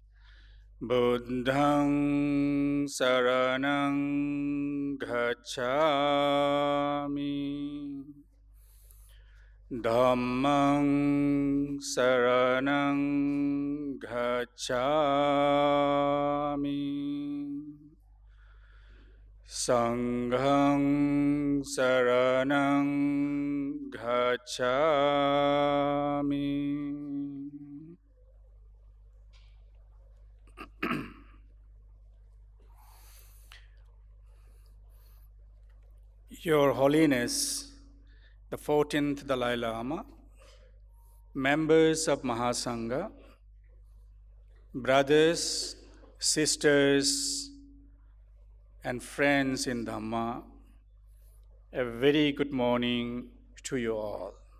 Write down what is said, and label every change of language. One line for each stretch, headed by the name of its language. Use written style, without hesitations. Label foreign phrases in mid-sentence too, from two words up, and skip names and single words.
Pali: buddhang saranang gacchami dhammang saranang gacchami Sanghang saranang gacchami.
English: Your Holiness, the 14th Dalai Lama, members of Mahasangha, brothers, sisters, and friends in Dhamma, a very good morning to you all.